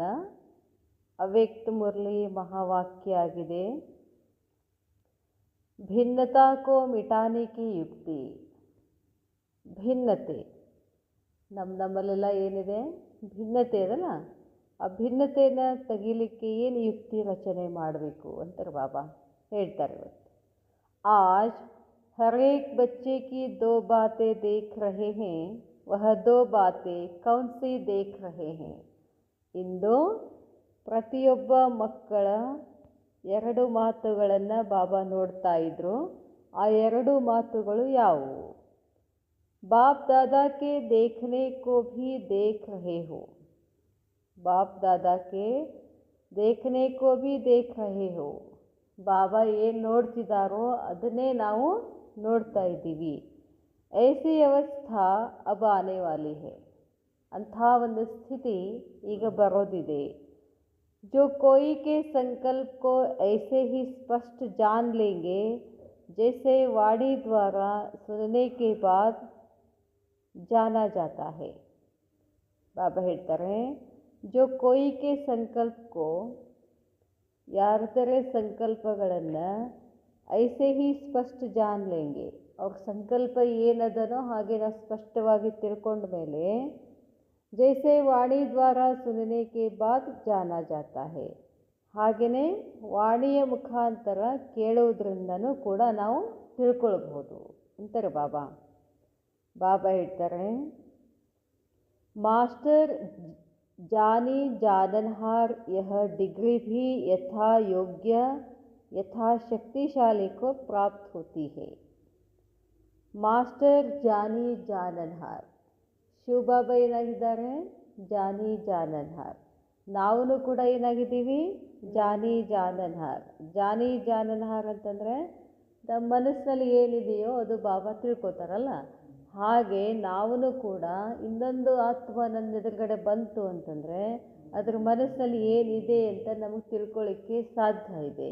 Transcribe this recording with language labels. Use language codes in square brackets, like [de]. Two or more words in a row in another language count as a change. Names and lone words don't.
[kn] ಅವ್ಯಕ್ತ ಮುರಳಿ ಮಹಾವಾಕ್ಯ ಆಗಿದೆ, [hi] भिन्नता को मिटाने की युक्ति. [kn] ಭಿನ್ನತೆ ನಮ್ಮಲ್ಲೆಲ್ಲ ಏನಿದೆ, ಭಿನ್ನತೆ ಅದಲ್ಲ, ಆ ಭಿನ್ನತೆಯನ್ನು ತೆಗಿಲಿಕ್ಕೆ ಏನು ಯುಕ್ತಿ ರಚನೆ ಮಾಡಬೇಕು ಅಂತಾರೆ ಬಾಬಾ ಹೇಳ್ತಾರೆ. [hi] ಇವತ್ತು आज हर एक बच्चे की दो बातें देख रहे हैं, वह दो बातें कौन सी देख रहे हैं. [kn] ಇಂದು ಪ್ರತಿಯೊಬ್ಬ ಮಕ್ಕಳ ಎರಡು ಮಾತುಗಳನ್ನು ಬಾಬಾ ನೋಡ್ತಾ ಇದ್ರು. ಆ ಎರಡು ಮಾತುಗಳು ಯಾವುವು? [hi] बाप दादा के देखने को भी देख रहे हो. बाप दादा के देखने को भी देख रहे हो. [kn] ಬಾಬಾ ಏನು ನೋಡ್ತಿದ್ದಾರೋ ಅದನ್ನೇ ನಾವು ನೋಡ್ತಾ ಇದ್ದೀವಿ. [hi] ऐसी अवस्था अब आने वाली है. [kn] ಅಂಥ ಒಂದು ಸ್ಥಿತಿ ಈಗ ಬರೋದಿದೆ. [hi] जो कोई के संकल्प को ऐसे ही स्पष्ट जान लेंगे जैसे वाणी द्वारा सुनने के बाद जाना जाता है. बाबा ಹೇಳ್ತಾರೆ, जो कोई के संकल्प को, [kn] ಯಾರದರೆ ಸಂಕಲ್ಪಗಳನ್ನು [hi] ऐसे ही स्पष्ट जान लेंगे, [kn] ಅವ್ರ ಸಂಕಲ್ಪ ಏನದನೋ ಹಾಗೆ ನಾವು ಸ್ಪಷ್ಟವಾಗಿ ತಿಳ್ಕೊಂಡ ಮೇಲೆ [hi] जैसे वाणी द्वारा सुनने के बाद जाना जाता है, [kn] ಹಾಗೆಯೇ ವಾಣಿಯ ಮುಖಾಂತರ ಕೇಳುವುದರಿಂದನೂ ಕೂಡ ನಾವು ತಿಳ್ಕೊಳ್ಬಹುದು ಅಂತಾರೆ ಬಾಬಾ. [hi] ಬಾಬಾ ಹೇಳ್ತಾರೆ, ಮಾಸ್ಟರ್ जानी जाननहार यह डिग्री भी यथा योग्य यथा शक्तिशाली को प्राप्त होती है. मास्टर जानी जाननहार. [kn] ಶಿವ ಬಾಬಾ ಏನಾಗಿದ್ದಾರೆ? [hi] जानी जाननहार. [kn] ನಾವು ಕೂಡ ಏನಾಗಿದ್ದೀವಿ? [hi] जानी जाननहार. जानी जाननहार [kn] ಅಂತಂದರೆ ನಮ್ಮ ಮನಸ್ಸಿನಲ್ಲಿ ಏನಿದೆಯೋ ಅದು ಬಾಬಾ ತಿಳ್ಕೊತಾರಲ್ಲ, ಹಾಗೆ ನಾವು ಕೂಡ ಇನ್ನೊಂದು ಆತ್ಮ ನನ್ನ ಎದುರುಗಡೆ ಬಂತು ಅಂತಂದರೆ ಅದ್ರ ಮನಸ್ಸಿನಲ್ಲಿ ಏನಿದೆ ಅಂತ ನಮಗೆ ತಿಳ್ಕೊಳ್ಳಿಕ್ಕೆ ಸಾಧ್ಯ ಇದೆ.